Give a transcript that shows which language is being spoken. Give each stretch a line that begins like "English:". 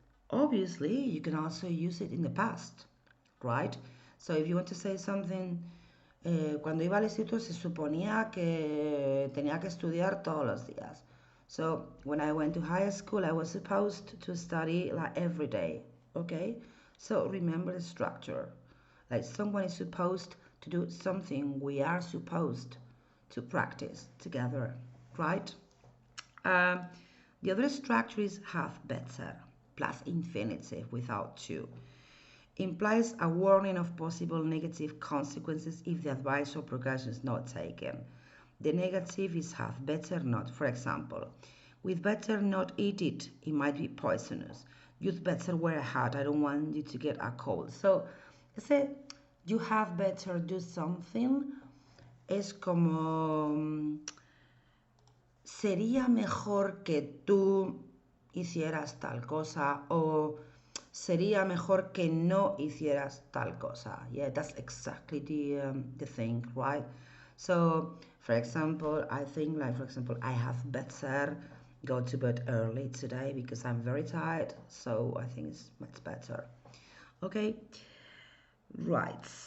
English: Obviously, you can also use it in the past, right? So if you want to say something,
Spanish: cuando iba al instituto se suponía que tenía que estudiar todos los días.
English: So when I went to high school, I was supposed to study like every day, okay? So remember the structure. Like someone is supposed to do something, we are supposed to practice together, right? The other structure is have better, plus infinitive without to. Implies a warning of possible negative consequences if the advice or precaution is not taken. The negative is have better not. For example, we'd better not eat it, it might be poisonous. You'd better wear a hat, I don't want you to get a cold. So, ese you have better do something
Spanish: es como sería mejor que tú hicieras tal cosa o sería mejor que no hicieras tal cosa.
English: Yeah, that's exactly the thing, right? So, for example, I think like, for example, I have better go to bed early today because I'm very tired. So I think it's much better. Okay, right.